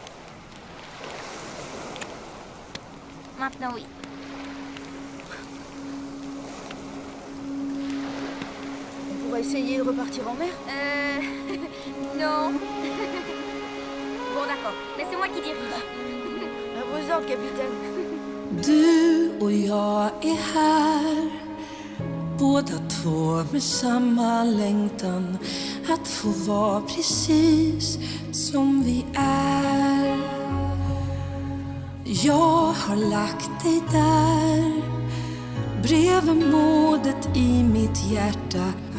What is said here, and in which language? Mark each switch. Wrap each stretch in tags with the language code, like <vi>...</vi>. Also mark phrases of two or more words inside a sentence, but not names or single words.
<fr>Maintenant oui. On pourrait essayer de repartir en mer? Non. Bon d'accord, mais c'est moi qui dirige. À vos ordres, capitaine.</fr> <sv>Du och jag är här, båda två med samma längtan att få vara precis som vi är. Jag har lagt dig där, bredvid modet i mitt hjärta.</sv>